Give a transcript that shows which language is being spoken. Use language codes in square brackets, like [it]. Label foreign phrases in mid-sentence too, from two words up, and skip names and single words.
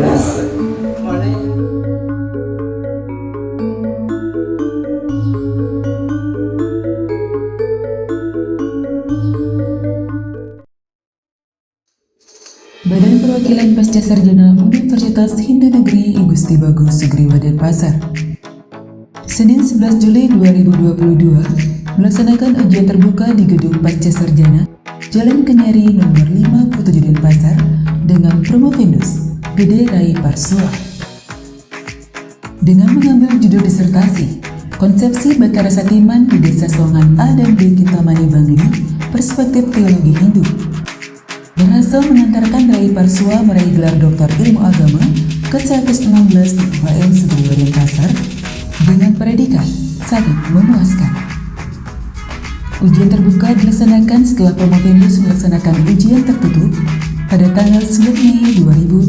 [id] Badan Perwakilan Pasca Sarjana Universitas Hindu Negeri I Gusti Bagus Sugriwa Denpasar Senin 11 Juli 2022 melaksanakan ujian terbuka di Gedung Pasca Sarjana Jalan Kenyari nomor 57 Denpasar dengan Promovendus Gede Rai Parsua dengan mengambil judul disertasi Konsepsi Batara Satiman di Desa Songan A dan B Kintamani Bangli Perspektif Teologi Hindu. Berhasil mengantarkan Rai Parsua meraih gelar Doktor Ilmu Agama ke-116 di UHM Sugriwa Denpasar dengan predikat sangat memuaskan. Ujian terbuka dilaksanakan setelah Promovendus melaksanakan ujian tertutup pada tanggal 9 Mei 2022.